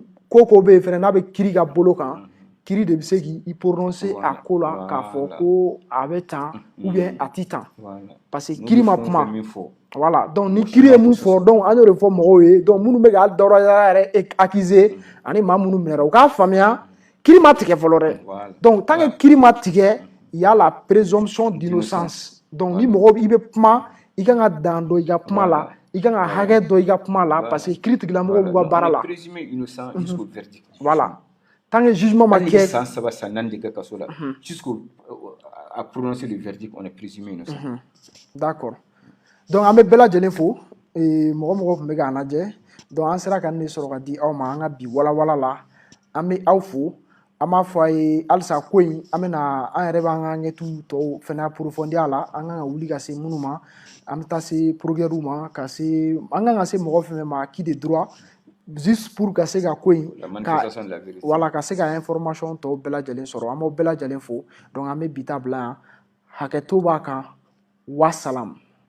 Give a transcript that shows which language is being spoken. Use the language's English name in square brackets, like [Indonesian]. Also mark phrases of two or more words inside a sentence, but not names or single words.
[Bambara] ko be fɛnɛ n'a bɛ kiri ka bolo kan kiri de bɛ se k'i prononcer a ko la k'a fɔ ko a bɛ tan [French] ou bien [Bambara] a ti tan [French] parce que [Bambara] kiri ma kuma voilà donc ni kiri ye mun fɔ donc an y'o de fɔ mɔgɔw ye donc minnu bɛ ka dawura yɛrɛ accuser ani maa minnu minɛra u k'a faamuya kiri ma tigɛ fɔlɔ dɛ donc [French] tant que [Bambara] kiri ma tigɛ [French] il y a la présomption d'innocence [Bambara] donc ni mɔgɔ i bɛ kuma i kan ka dan dɔ i ka kuma la i kan ka hakɛ dɔ i ka kuma la [French] parce que [Bambara] kiri tigilamɔgɔw b'u ka baara la voilà [French] tant que jugement [Bambara] ma kɛ san 3 san 4 de kɛ kaso la [French] jusqu'au à prononcer le verdict on est présumé innocent [Bambara] d'accord donc an bɛ bɛɛ lajɛlen fo mɔgɔ tun bɛ k'an lajɛ donc an sera ka nin de sɔrɔ ka di aw ma an ka bi walawala la an bɛ aw fo an b'a fɔ a ye halisa ko in an bɛna an yɛrɛ b'an ka ɲɛtigiw tɔw fɛnɛ approfondir a la an kan ka wuli ka se minnu ma an bɛ taa se progrès ma ka se an kan ka se mɔgɔ fɛn fɛn ma [French] qui de droit juste pour [Bambara] ka se ka ko in wala ka se ka information tɔw bɛɛ lajɛlen sɔrɔ an b'aw bɛɛ lajɛlen fo donc an bɛ bi ta bila yan hakɛto b'a kan wa salam